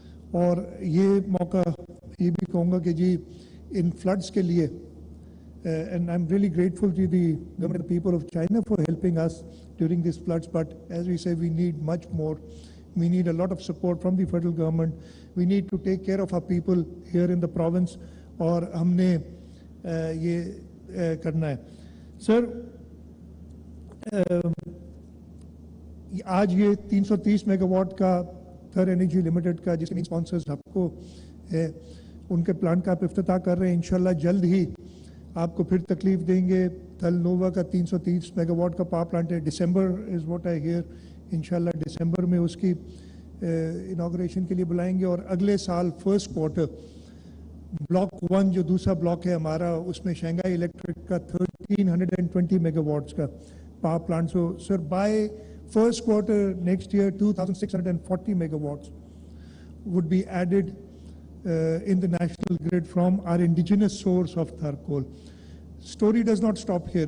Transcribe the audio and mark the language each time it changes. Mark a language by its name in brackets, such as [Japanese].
[Urdu] اور یہ موقع یہ بھی کہوں گا کہ جی ان فلڈس کے لیے [English] and I'm really grateful to the government and the people of China for helping us during these floods, but as we say, we need much more. We need a lot of support from the federal government. We need to take care of our people here in the province, [Urdu] اور ہم نے یہ کرنا ہے. سر آج یہ 330 mega what کا تھر energy limited کا جس کے اسپانسرز حبکو ہے ان کے پلانٹ کا آپ افتتاح کر رہے ہیں. انشاءاللہ جلد ہی آپ کو پھر تکلیف دیں گے. تھل نووا کا 330 میگا واٹ کا پاور پلانٹ ہے. [English] December is what I hear. [Urdu] انشاءاللہ ڈسمبر میں اس کی انوگریشن کے لیے بلائیں گے, اور اگلے سال فرسٹ کوارٹر بلاک 1 جو دوسرا بلاک ہے ہمارا, اس میں شنگھائی الیکٹرک کا 1320 میگا واٹس کا power plant. [English] So sir by first quarter next year 2640 megawatts would be added in the national grid from our indigenous source of Thar coal. Story does not stop here.